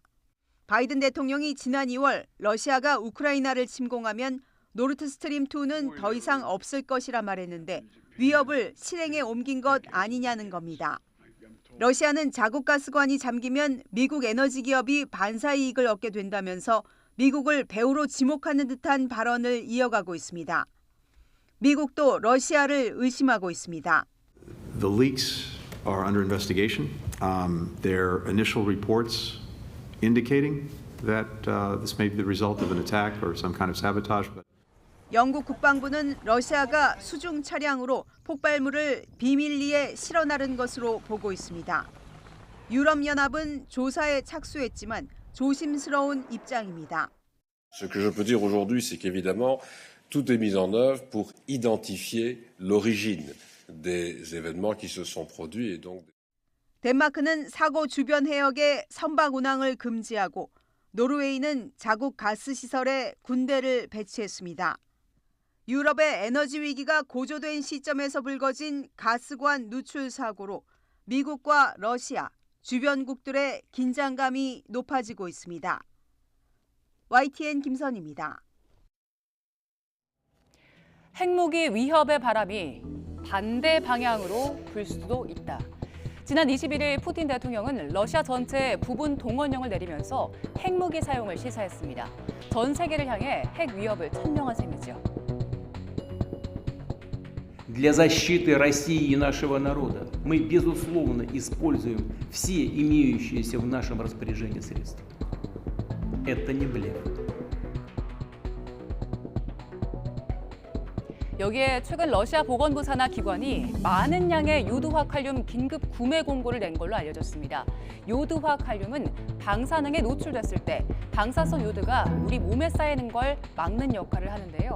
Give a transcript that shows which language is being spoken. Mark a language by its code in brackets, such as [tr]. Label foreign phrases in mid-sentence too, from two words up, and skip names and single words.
[ko] 바이든 대통령이 지난 2월 러시아가 우크라이나를 침공하면 노르트스트림 2는 더 이상 없을 것이라 말했는데 위협을 실행에 옮긴 것 아니냐는 겁니다. 러시아는 자국 가스관이 잠기면 미국 에너지 기업이 반사 이익을 얻게 된다면서 미국을 배후로 지목하는 듯한 발언을 이어가고 있습니다. 미국도 러시아를 의심하고 있습니다. [en] The leaks are under investigation. Their initial reports indicating that this may be the result of an attack or some kind of sabotage. [ko] 영국 국방부는 러시아가 수중 차량으로 폭발물을 비밀리에 실어 나른 것으로 보고 있습니다. 유럽연합은 조사에 착수했지만 조심스러운 입장입니다. [fr] Ce que je peux dire aujourd'hui, c'est qu'évidemment, tout est mis en œuvre pour identifier l'origine des événements qui se sont produits et donc. [ko] 덴마크는 사고 주변 해역에 선박 운항을 금지하고 노르웨이는 자국 가스 시설에 군대를 배치했습니다. 유럽의 에너지 위기가 고조된 시점에서 불거진 가스관 누출 사고로 미국과 러시아, 주변국들의 긴장감이 높아지고 있습니다. YTN 김선입니다. 핵무기 위협의 바람이 반대 방향으로 불 수도 있다. 지난 21일 푸틴 대통령은 러시아 전체에 부분 동원령을 내리면서 핵무기 사용을 시사했습니다. 전 세계를 향해 핵 위협을 천명한 셈이죠. [ru] Для защиты России и нашего народа мы, безусловно, используем все имеющиеся в нашем распоряжении средства. Это не блеф. [ko] 여기에 최근 러시아 보건부 산하 기관이 많은 양의 요드화 칼륨 긴급 구매 공고를 낸 걸로 알려졌습니다. 요드화 칼륨은 방사능에 노출됐을 때 방사성 요드가 우리 몸에 쌓이는 걸 막는 역할을 하는데요.